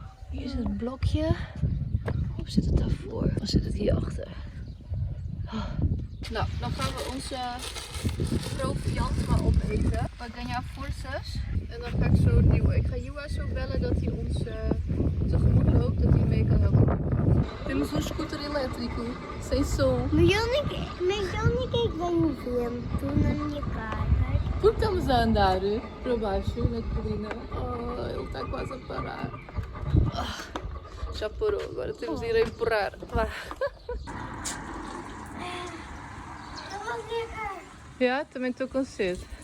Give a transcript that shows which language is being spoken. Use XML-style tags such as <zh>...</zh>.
<nl>Hier is het blokje. Of zit het daarvoor? Of zit het hier achter? Nou, dan gaan we onze proviant maar opeten. Baganja Forces. En dan ga ik zo duwen. Ik ga Jua zo bellen dat hij ons tegemoet loopt, dat hij mee kan helpen.</nl> <pt>Temos um scooter elétrico, sem som.</pt> <nl>Maar Johnny keek bij een film toen aan je kaart.</nl> <pt>Como estamos a andar para baixo na colina? Oh, ele está quase a parar. Já parou, agora temos de ir a empurrar. Vá.</pt> <nl>Dat was lekker.</nl> <pt>Ja, também estou com sede.</pt>